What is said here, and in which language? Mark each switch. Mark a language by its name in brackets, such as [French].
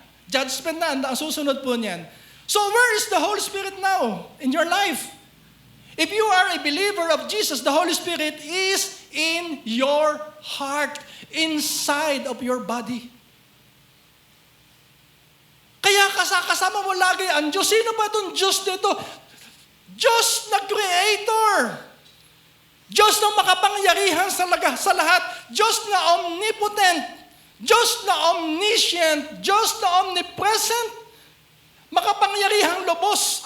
[Filipino] Judgment na, ang susunod po niyan. [English] So where is the Holy Spirit now in your life? If you are a believer of Jesus, the Holy Spirit is in your heart, inside of your body. [Filipino] Kaya kasama mo lagi ang Diyos. Sino ba itong Diyos dito? Diyos na Creator. Diyos na makapangyarihan sa lahat. Diyos na omnipotent. Diyos na omniscient. Diyos na omnipresent. Makapangyarihang lubos.